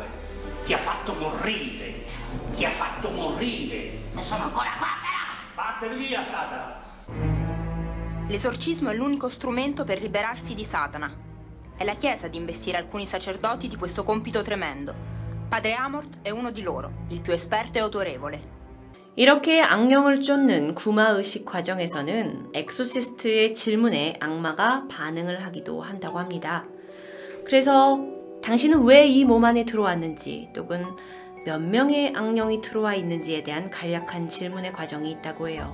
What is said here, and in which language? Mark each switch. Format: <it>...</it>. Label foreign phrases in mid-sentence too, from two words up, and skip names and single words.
<it>Ti ha fatto morire. Ti ha fatto morire. E sono ancora qua però. Vattene via, Satana. L'esorcismo è l'unico strumento per liberarsi di Satana. È la Chiesa ad investire alcuni sacerdoti di questo compito tremendo. Padre Amort è uno di loro, il più esperto e autorevole.</it> <ko>이렇게 악령을 쫓는 구마의식 과정에서는 엑소시스트의 질문에 악마가 반응을 하기도 한다고 합니다. 그래서 당신은 왜 이 몸 안에 들어왔는지, 또는 몇 명의 악령이 들어와 있는지에 대한 간략한 질문의 과정이 있다고 해요.</ko>